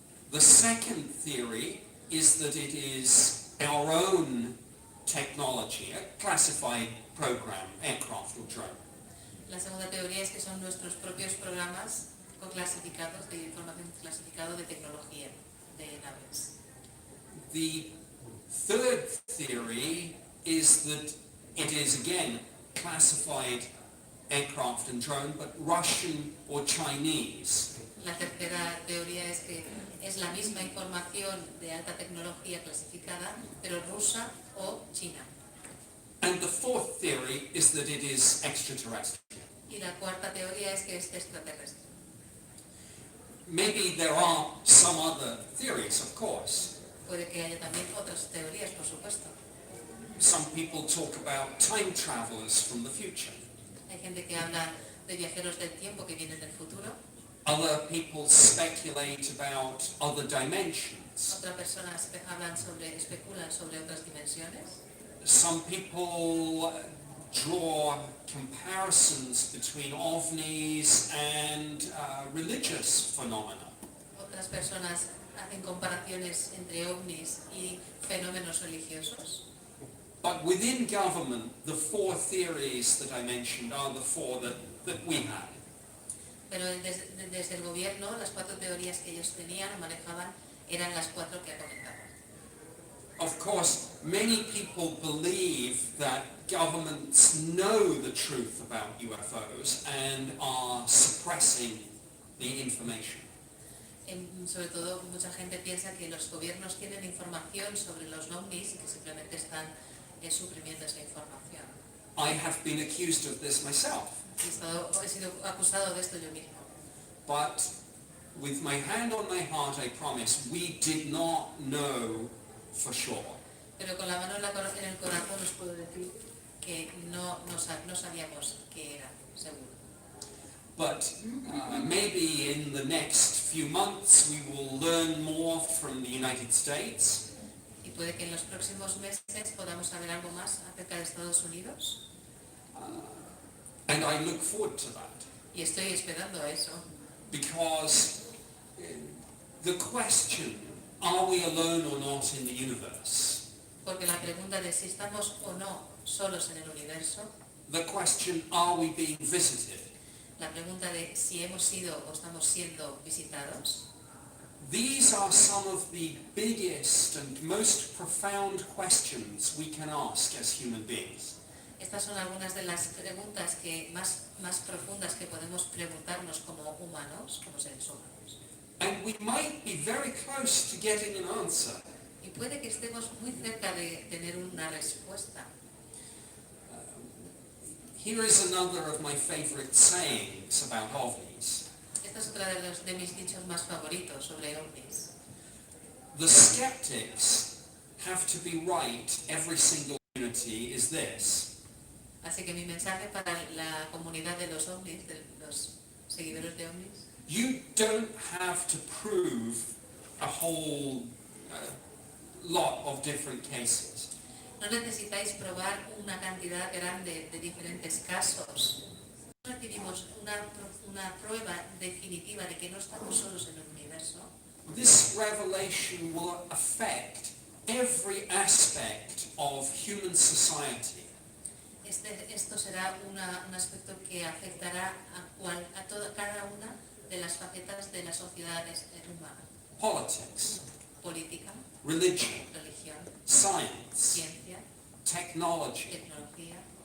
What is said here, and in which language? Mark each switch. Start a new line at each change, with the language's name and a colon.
English: The second theory is that it is our own technology, a classified program, aircraft or drone.
Spanish: La segunda teoría es que son nuestros propios programas clasificados de información clasificado de tecnología de naves.
English: The third theory is that it is again classified aircraft and drone, but Russian or Chinese.
Spanish: La tercera teoría es que es la misma información de alta tecnología clasificada, pero rusa o china.
English: And the fourth theory is that it is extraterrestrial.
Spanish: Y la cuarta teoría es que es extraterrestre.
English: Maybe there are some other theories, of course.
Spanish: Puede que haya también otras teorías, por supuesto.
English: Some people talk about time travelers from the future.
Spanish: Hay gente que habla de viajeros del tiempo que vienen del futuro.
English: Other people speculate about other dimensions.
Spanish: Otras personas especulan sobre otras dimensiones.
English: Some people draw comparisons between ovnis and religious phenomena.
Spanish: Otras personas hacen comparaciones entre ovnis y fenómenos religiosos.
English: But within government, the 4 theories that I mentioned are the 4 that we had.
Spanish: Pero desde el gobierno, las 4 teorías que ellos tenían o manejaban eran las 4 que comentaban.
English: Of course, many people believe that governments know the truth about UFOs and are suppressing the information.
Spanish: Sobre todo, mucha gente piensa que los gobiernos tienen información sobre los ovnis y que simplemente están suprimiendo esa información.
English: I have been accused of this myself.
Spanish: He sido acusado de esto yo mismo.
English: But with my hand on my heart, I promise, we did not know for sure.
Spanish: Pero con la mano en el corazón os puedo decir que no sabíamos qué era, seguro.
English: But maybe in the next few months we will learn more from the United States.
Spanish: Y puede que en los próximos meses podamos saber algo más acerca de Estados Unidos.
English: And I look forward to that.
Spanish: Y estoy esperando a eso.
English: Because the question, are we alone or not in the universe?
Spanish: Porque la pregunta de si estamos o no solos en el universo,
English: The question, are we being visited?
Spanish: la pregunta de si hemos sido o estamos siendo visitados,
English: These are some of the biggest and most profound questions we can ask as human beings.
Spanish: estas son algunas de las preguntas más profundas que podemos preguntarnos como humanos, como seres humanos.
English: And we might be very close to getting an answer.
Spanish: Y puede que estemos muy cerca de tener una respuesta.
English: Here is another of my favorite sayings about ovnis.
Spanish: Esta es otra de mis dichos más favoritos sobre ovnis.
English: The skeptics have to be right every single unity is this.
Spanish: Así que mi mensaje para la comunidad de los ovnis, de los seguidores de ovnis,
English: You don't have to prove a whole lot of different cases.
Spanish: no necesitáis probar una cantidad grande de diferentes casos. No recibimos una prueba definitiva de que no estamos solos en el universo.
English: This revelation will affect every aspect of human society.
Spanish: Esto será un aspecto que afectará a cada una de las facetas de las sociedades humanas.
English: Politics,
Spanish: Política,
English: religion,
Spanish: religión,
English: science,
Spanish: ciencia,
English: technology,
Spanish: tecnología,